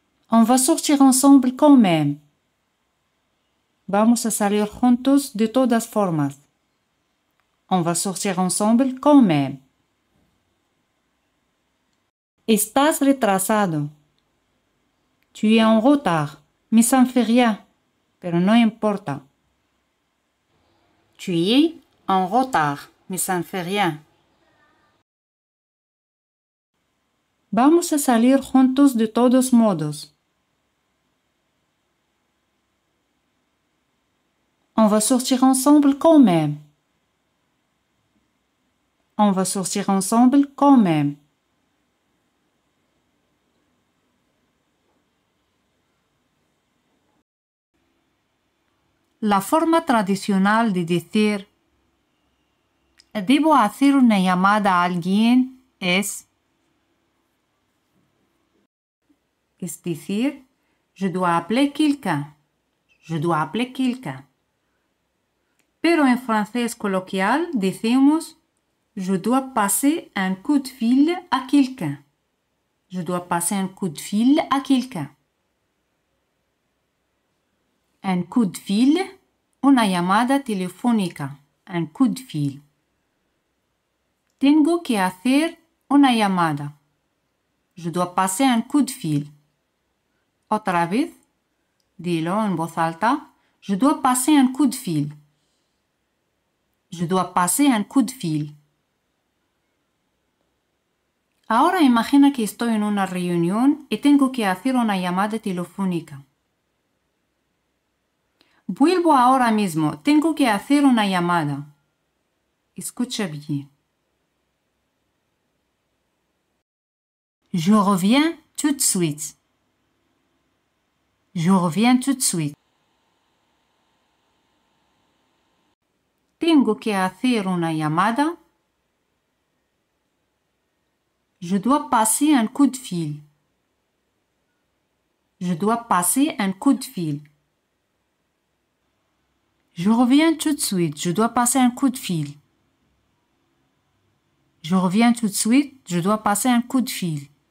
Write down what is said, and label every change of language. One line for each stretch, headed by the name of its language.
French: On va sortir ensemble quand même.
Spanish: Vamos a salir juntos de todas formas.
French: On va sortir ensemble quand même.
Spanish: Estás retrasado.
French: Tu es en retard. Mais ça ne fait rien.
Spanish: Pero no importa.
French: Tu es en retard. Mais ça ne fait rien.
Spanish: Vamos a salir juntos de todos modos.
French: On va sortir ensemble quand même. On va sortir ensemble quand même.
Spanish: La forma tradicional de decir debo hacer una llamada a alguien es decir,
French: je dois appeler quelqu'un. Je dois appeler quelqu'un.
Spanish: Pero en francés coloquial decimos
French: je dois passer un coup de fil à quelqu'un. Je dois passer un coup de fil à quelqu'un. Un coup de fil,
Spanish: una llamada telefónica.
French: Un coup de fil.
Spanish: Tengo que hacer una llamada.
French: Je dois passer un coup de fil.
Spanish: Otra vez, dilo en voz alta.
French: Je dois passer un coup de fil. Je dois passer un coup de fil.
Spanish: Ahora imagina que estoy en una reunión y tengo que hacer una llamada telefónica. Vuelvo ahora mismo. Tengo que hacer una llamada. Escucha bien.
French: Je reviens tout de suite. Je reviens tout de suite.
Spanish: Tengo que hacer una llamada.
French: Je dois passer un coup de fil. Je dois passer un coup de fil. Je reviens tout de suite. Je dois passer un coup de fil. Je reviens tout de suite. Je dois passer un coup de fil.